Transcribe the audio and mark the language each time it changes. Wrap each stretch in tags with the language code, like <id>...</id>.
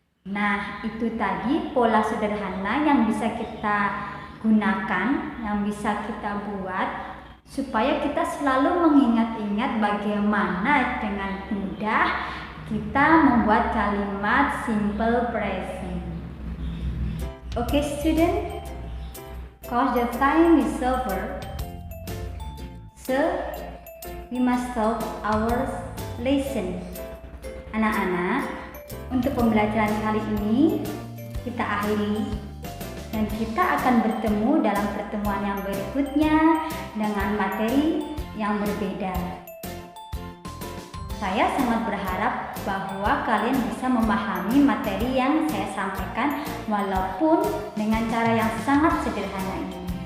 <id>Nah, itu tadi pola sederhana yang bisa kita gunakan, yang bisa kita buat supaya kita selalu mengingat-ingat bagaimana dengan mudah kita membuat kalimat simple present.</id> <en>Okay student, cause the time is over, so we must stop our lesson.</en> <id>Anak-anak, untuk pembelajaran kali ini kita akhiri dan kita akan bertemu dalam pertemuan yang berikutnya dengan materi yang berbeda. Saya sangat berharap bahwa kalian bisa memahami materi yang saya sampaikan walaupun dengan cara yang sangat sederhana ini.</id>